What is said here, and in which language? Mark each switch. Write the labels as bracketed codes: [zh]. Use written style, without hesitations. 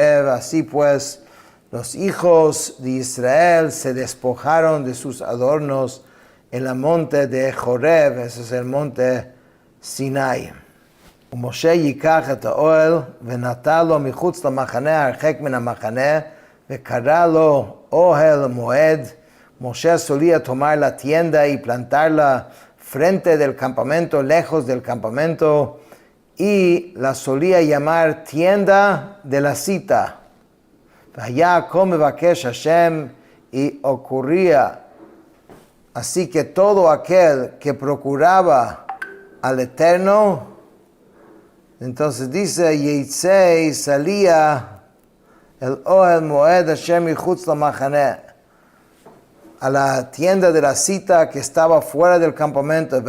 [es] Así pues, los hijos de Israel se despojaron de sus adornos en el monte de Joreb, ese es el monte Sinai. [he] Moshe yikach et haoel ונטע לו מחוץ למחנה הרחק מן המחנה וקרא לו אוהל מועד. [es] Moshe solía tomar la tienda y plantarla frente del campamento, lejos del campamento, y la solía llamar tienda de la cita. [he] Vaya come vakesh Hashem, [es] y ocurría así que todo aquel que procuraba al Eterno, entonces dice, [he] Yitzei [es] salía el [he] Ohel Moed Hashem Yichutz LaMachaneh, [es] a la tienda de la cita que estaba fuera del campamento.